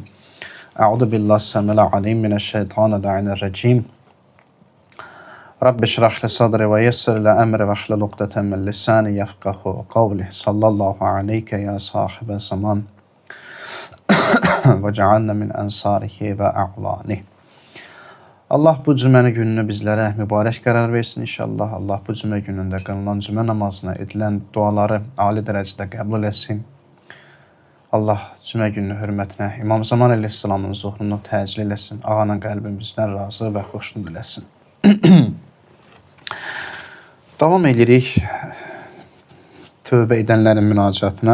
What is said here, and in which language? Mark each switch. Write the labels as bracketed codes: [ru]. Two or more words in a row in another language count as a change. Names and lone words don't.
[ar] أعوذ بالله السميع العليم من الشيطان الرجيم. رب اشرح لي صدري ويسر لي أمري واحلل عقدة من لساني يفقهوا قولي. صلى الله عليك يا صاحب الزمان واجعلنا من أنصاره وأعوانه. [az] Allah bu cüməni gününü bizlərə mübarək qərar versin inşallah. Allah bu cümə günündə qılınan cümə namazına edilən duaları ali dərəcədə qəbul etsin. Allah cümə gününün hörmətinə İmam Zaman əleyhissalamın zuhurunu təcil eləsin. Ağanın qəlbimizdən razı və xoşnud eləsin. Davam edirik tövbə edənlərin münacatına.